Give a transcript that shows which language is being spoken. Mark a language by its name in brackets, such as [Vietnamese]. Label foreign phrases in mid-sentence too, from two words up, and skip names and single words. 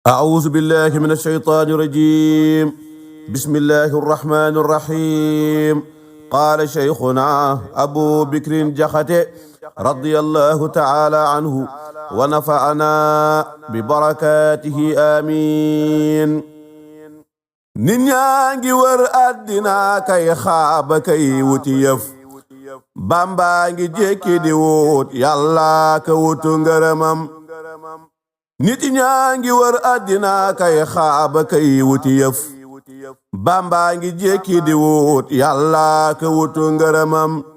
[Arabic] أعوذ بالله من الشيطان الرجيم. بسم الله الرحمن الرحيم. قال شيخنا أبو بكر جخته رضي الله تعالى عنه ونفعنا ببركاته آمين. [Wolof] nit ñaa ngi wër àddina kay xaaba kay wuti yëf, Bamba ngi jékki di wut Yàlla ka wutu ngërëmam. nit ñaa ngi wër àddina kay xaaba kay wuti yëf, Bamba ngi jékki di wut Yàlla ka wutu ngërëmam.